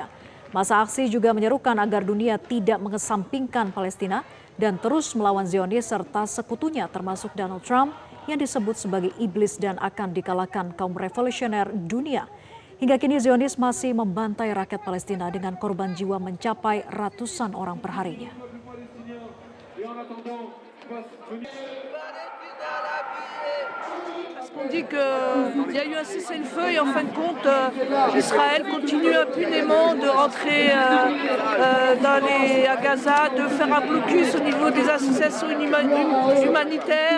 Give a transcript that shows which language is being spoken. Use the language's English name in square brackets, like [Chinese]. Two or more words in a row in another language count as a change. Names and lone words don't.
[Indonesian] Massa aksi juga menyerukan agar dunia tidak mengesampingkan Palestina dan terus melawan Zionis serta sekutunya termasuk Donald Trump yang disebut sebagai iblis dan akan dikalahkan kaum revolusioner dunia. Hingga kini Zionis masih membantai rakyat Palestina dengan korban jiwa mencapai ratusan orang perharinya. [French] On dit qu'il y a eu un cessez-le-feu et en fin de compte, Israël continue impunément de rentrer à Gaza, de faire un blocus au niveau des associations humanitaires.